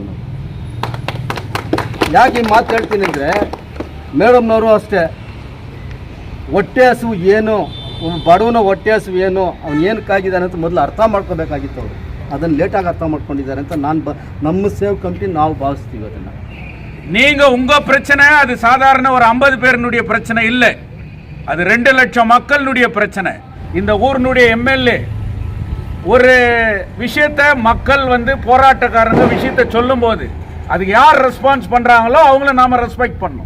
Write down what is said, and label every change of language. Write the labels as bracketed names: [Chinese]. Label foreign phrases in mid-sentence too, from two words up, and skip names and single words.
[Kannada] ನಾವು ಯಾಕೆ ಈ ಮಾತು ಹೇಳ್ತೀನಿ ಅಂದರೆ, ಮೇಡಮ್ನವರು ಅಷ್ಟೇ ಹೊಟ್ಟೆ ಹಸಿವು ಏನು, ಬಡವನ ಹೊಟ್ಟೆ ಹಸಿವು ಏನು, ಅವ್ನು ಏನಕ್ಕಾಗಿದ್ದಾನೆ ಅಂತ ಮೊದಲು ಅರ್ಥ ಮಾಡ್ಕೋಬೇಕಾಗಿತ್ತು. ಅವರು ಅದನ್ನು ಲೇಟಾಗಿ ಅರ್ಥ ಮಾಡ್ಕೊಂಡಿದ್ದಾರೆ ಅಂತ ನಮ್ಮ [English] save committee [Kannada] ನಾವು ಭಾವಿಸ್ತೀವಿ. ಅದನ್ನು [Tamil] நீங்கள் உங்கள் பிரச்சனை அது சாதாரண ஒரு 50 பேருனுடைய பிரச்சனை இல்லை, அது 2 லட்சம் மக்களுடைய பிரச்சனை. இந்த ஊரினுடைய MLA ஒரு விஷயத்தை மக்கள் வந்து போராட்டக்காரங்க விஷயத்தை சொல்லும்போது அதுக்கு யார் ரெஸ்பான்ஸ் பண்ணுறாங்களோ அவங்கள நாம் ரெஸ்பெக்ட் பண்ணணும்.